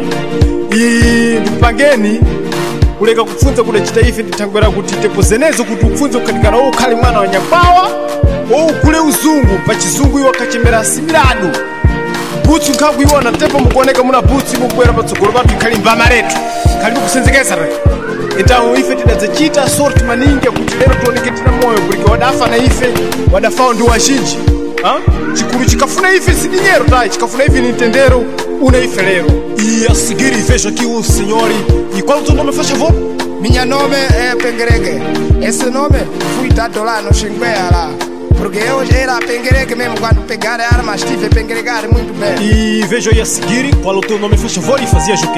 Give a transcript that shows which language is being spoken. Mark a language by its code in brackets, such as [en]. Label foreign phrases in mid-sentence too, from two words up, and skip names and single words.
[seh] Ndipangeni kuleka kupfunza kudachita ife ndithangwera kuti tepo zenezo kuti upfunze kukatikana ukhale mwana wa nyakwawa ukule uzungu pachizungu iwo kachemera similadu butsu nkhakuiwona tepo mukuoneka muna butsu mukuwera patsogolo pathu ikhali mbama letu khalibe kusenzekeza re. Então ife tidadzachita sorti maningi kuti lero tioneke tina moyo kulike wadafa na ife wadafawo ndi wazhinji. Chikulu chikafuna ife sidinyero tayi, chikafuna ife ni ntendero una ife lero. [pt] E a seguir vejo aqui o senhor. E qual é o teu nome, faz favor? Minha nome é Pengueregue. Esse nome fui dado lá no Xinguea lá. Porque eu era Pengueregue mesmo, quando pegar a arma estive a pengueregar muito bem. E vejo aí a seguir, qual é o teu nome, faz favor, e fazias o quê?